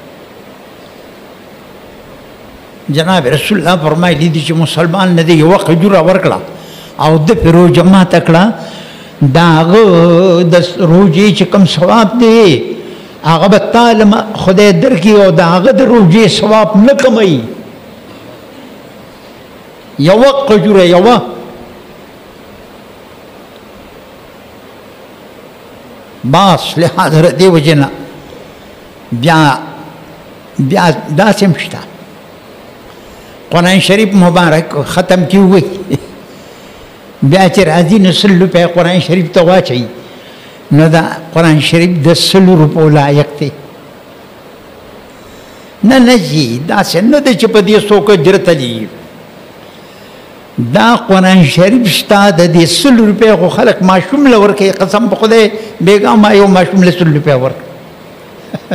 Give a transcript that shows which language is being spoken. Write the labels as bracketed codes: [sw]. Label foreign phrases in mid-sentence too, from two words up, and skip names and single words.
[ps] جناب رسول الله فرمایلی دي چې مسلمان نه دی یو کجوره ورکړه او د روژه ماته کړه، د هغه د روژې چې کوم ثواب دی هغه به تعالی خدای درکړي او د هغه د روژې ثواب نه کموي. یوه کجوره یوه باس لحاظ دې وجې نه بیا داسې هم شته. قرآن شریف مبارک [ur] ختم کی ہوئی [ps] بیا چې راځي نو 100 روپۍ قرآن شریف ته واچوي، نو دا قرآن شریف د 100 روپو لایق دی. نه نه جی داسې نه دی چې په دې څوک اجرت لي. دا قرآن شریف شته د دې 100 روپۍ خو خلک ماشوم له ورکوي، قسم په خدای بیګا ما یو ماشوم له 100 روپۍ ورکړي.